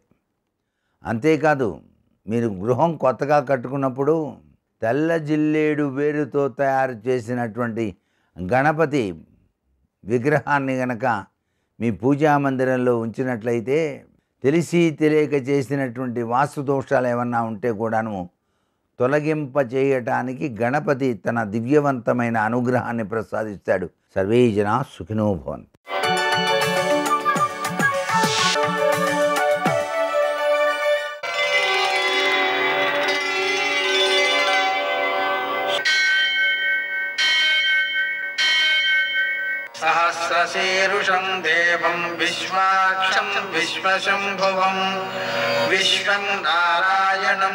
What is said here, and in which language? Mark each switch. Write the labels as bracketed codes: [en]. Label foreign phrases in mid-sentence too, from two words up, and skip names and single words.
[te] అంతేకాదు, మీరు గృహం కొత్తగా కట్టుకున్నప్పుడు తెల్ల జిల్లేడు వేరుతో తయారు చేసినటువంటి గణపతి విగ్రహాన్ని గనక మీ పూజా మందిరంలో ఉంచినట్లయితే తెలిసి తెలియక చేసినటువంటి వాస్తు దోషాలు ఏమన్నా ఉంటే కూడాను తొలగింపచేయటానికి గణపతి తన దివ్యవంతమైన అనుగ్రహాన్ని ప్రసాదిస్తాడు. [sa] సర్వే జనా సుఖినో భవంతు. सहस्रशीरुषं देवं विश्वाक्षं विश्वशम्भुवं विश्वं नारायणं